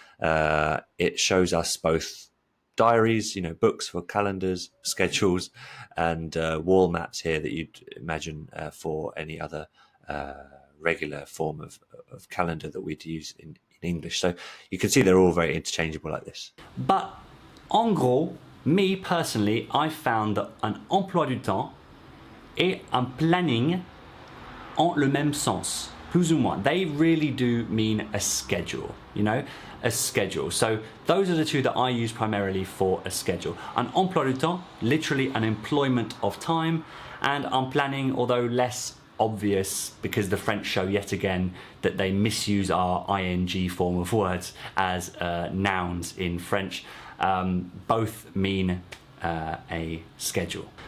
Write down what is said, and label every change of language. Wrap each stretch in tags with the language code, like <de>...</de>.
<en>It shows us both diaries, books for calendars, schedules, and wall maps here that you'd imagine for any other regular form of calendar that we'd use in English. So you can see they're all very interchangeable like this. But</en> <fr>en gros,</fr> <en>me personally, I found that</en> <fr>un emploi du temps et un planning ont le même sens, plus ou moins.</fr> <en>They really do mean a schedule, a schedule. So those are the two that I use primarily for a schedule. Un emploi du temps, literally an employment of time, and un planning, although less obvious because the French show yet again that they misuse our ing form of words as nouns in French. Both mean a schedule.</en>